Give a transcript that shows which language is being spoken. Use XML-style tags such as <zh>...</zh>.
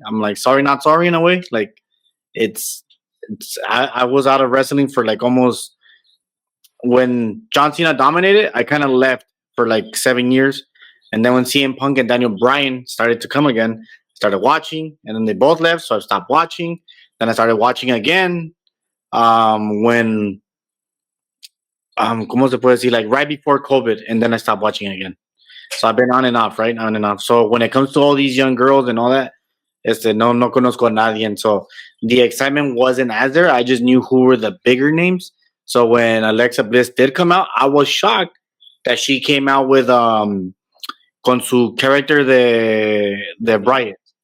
<en>I'm like sorry, not sorry in a way. Like it's I was out of wrestling for like almost when John Cena dominated. I kind of left for like 7 years. And then when CM Punk and Daniel Bryan started to come again, I started watching, and then they both left, so I stopped watching. Then I started watching again when</en> <es>¿cómo se puede decir?</es> <en>Like right before COVID, and then I stopped watching again. So I've been on and off, right? On and off. So when it comes to all these young girls and all that,</en> <es>no conozco a nadie.</es> <en>And so the excitement wasn't as there. I just knew who were the bigger names. So when Alexa Bliss did come out, I was shocked that she came out with</en> <es>con su</es> <en>character de Bryant.</en>